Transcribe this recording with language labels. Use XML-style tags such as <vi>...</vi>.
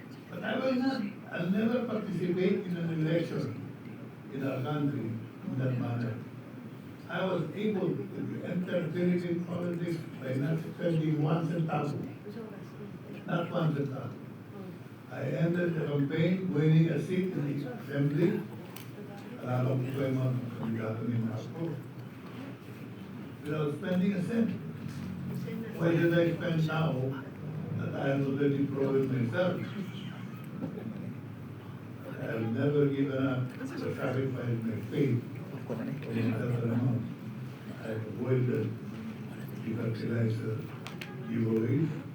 <en>But I will not, I'll never participate in an election in our country in that manner. I was able to enter Philippine politics by not spending 1 centavo. Not 1 centavo. I ended the campaign winning a seat in the assembly.</en> <tl>Alam ko yung mga kandidato ni Marcos.</tl> <en>Without spending a cent. Why did I spend now that I have already proven myself? I have never given up or sacrificed my faith for whatever amount. I have avoided the fertilizer giveaways.</en>